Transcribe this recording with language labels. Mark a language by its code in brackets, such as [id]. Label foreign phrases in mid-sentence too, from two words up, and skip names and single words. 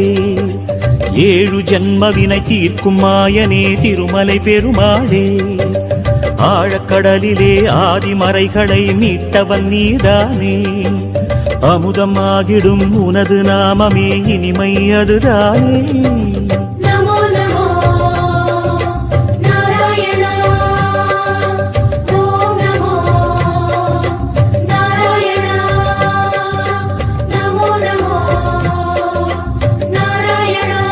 [ta] ஏழு ஜன்மவினை தீர்க்கும் மாயனே திருமலை பெருமாளே, ஆழக்கடலிலே ஆதிமறைகளை மீட்டவன் நீதானே, அமுதம் ஆகிடும் உனது நாமமே இனிமை அதுதானே. [sa] नमो नमो नारायण। ॐ नमो नारायण। नमो नमो नारायण।